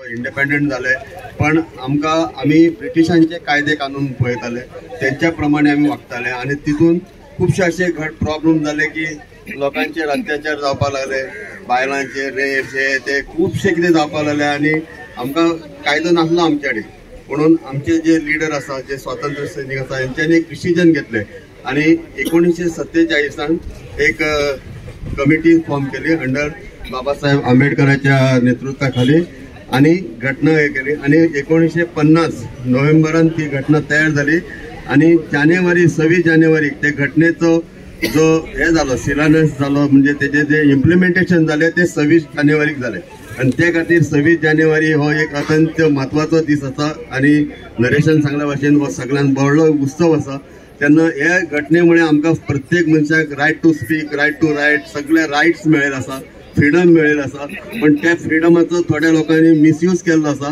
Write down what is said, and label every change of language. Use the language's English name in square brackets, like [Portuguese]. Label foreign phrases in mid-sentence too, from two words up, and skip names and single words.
[Konkani] इंडिपेंडंट जाले पण आमी ब्रिटिशांचे कायदे कानून पळयताले, तेंच्या प्रमाणे आमी वागताले आणि तितून खुबशे असे प्रॉब्लेम जाले की लोकांचेर अत्याचार जावपाक लागले, बायलांचेर रेप ते खुबशे कितें जावपाक लागले आणि आमकां कायदो नासलो आमचे कडेन. म्हणून आमचे जे लिडर आसा, जे स्वातंत्र्य सैनीक आसा, हेंच्यांनी एक डिसिजन घेतले आणि 1947 एक [English] committee form [Konkani] केली अंडर बाबासाहेब आंबेडकरांच्या नेतृत्वाखाली आणि घटना हे केली. आणि 1950 नोव्हेंबरान ती घटना तयार झाली आणि 26 जानेवारी ते घटनेचो जो हे झालो शिलान्यास झालो, म्हणजे त्याचे जे इम्प्लिमेंटेशन झाले ते 26 जानेवारीक झाले. आणि त्या खातीर 26 जानेवारी हो एक अत्यंत महत्वाचो दीस आसा आणि नरेशान सांगल्या भाशेन हो सगळ्यांत व्हडलो उत्सव आसा. तेन्ना ह्या घटनेमुळे आमकां प्रत्येक मनशाक [English] right to speak, right to write, [Konkani] सगळे रायट्स मेळ्ळे आसा, फ्रिडम मेळ्ळेलो आसा. पण त्या फ्रिडमाचो थोड्या लोकांनी मिसयूज केल्लो आसा.